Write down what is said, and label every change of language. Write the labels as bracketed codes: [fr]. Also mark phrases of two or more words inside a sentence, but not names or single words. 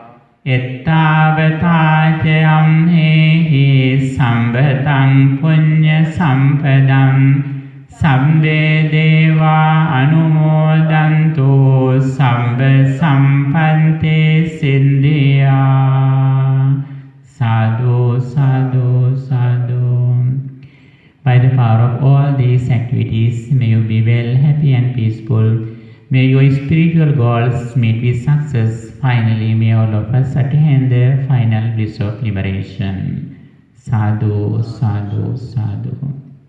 [pi] ettavatācayam hehi sambataṃ puñya sampadam sabbe deva anumodantu sabba sampanti siddhiya. Sadhu, sadhu, sadhu. [en] By the power of all these activities, may you be well, happy and peaceful. May your spiritual goals meet with success. Finally, may all of us attain the final bliss of liberation. [pi] Sadhu, sadhu, sadhu.